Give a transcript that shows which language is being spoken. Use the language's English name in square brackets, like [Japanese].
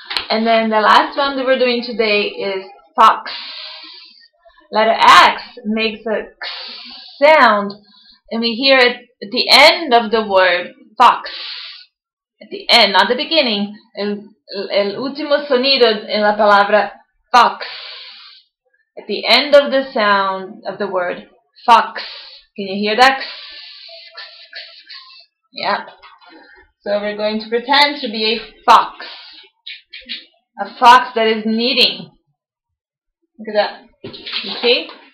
[English] And then the last one that we're doing today is fox. Letter X makes a X sound, and we hear it at the end of the word fox. At the end, not the beginning. [Spanish] El último sonido en la palabra fox. [English] At the end of the sound of the word fox. Can you hear that? Yep. So we're going to pretend to be a fox. A fox that is knitting. Look at that. You see?